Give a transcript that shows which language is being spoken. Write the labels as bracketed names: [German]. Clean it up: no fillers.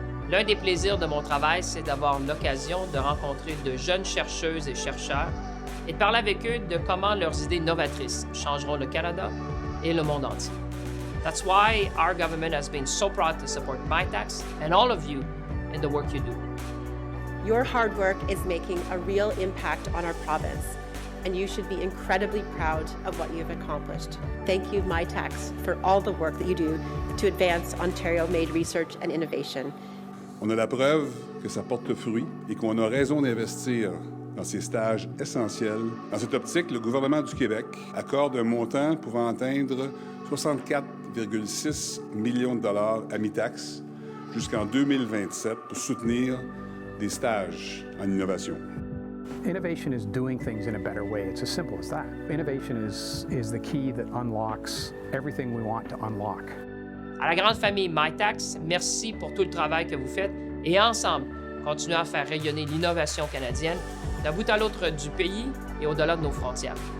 [French] L'un des plaisirs de mon travail, c'est d'avoir l'occasion de rencontrer de jeunes chercheuses et chercheurs et de parler avec eux de comment leurs idées novatrices changeront le Canada et le monde entier. [English] That's why our government has been so proud to support Mitacs and all of you in the work you do. Your hard work is making a real impact on our province, and you should be incredibly proud of what you've accomplished. Thank you, Mitacs, for all the work that you do to advance Ontario-made research and innovation. [French] On a la preuve que ça porte fruit et qu'on a raison d'investir dans ces stages essentiels. Dans cette optique, le gouvernement du Québec accorde un montant pouvant atteindre 64,6 millions de dollars à Mitacs jusqu'en 2027 pour soutenir des stages en innovation. [English] Innovation is doing things in a better way. It's as simple as that. Innovation is the key that unlocks everything we want to unlock. [French] À la grande famille Mitacs, merci pour tout le travail que vous faites et ensemble, continuons à faire rayonner l'innovation canadienne d'un bout à l'autre du pays et au-delà de nos frontières.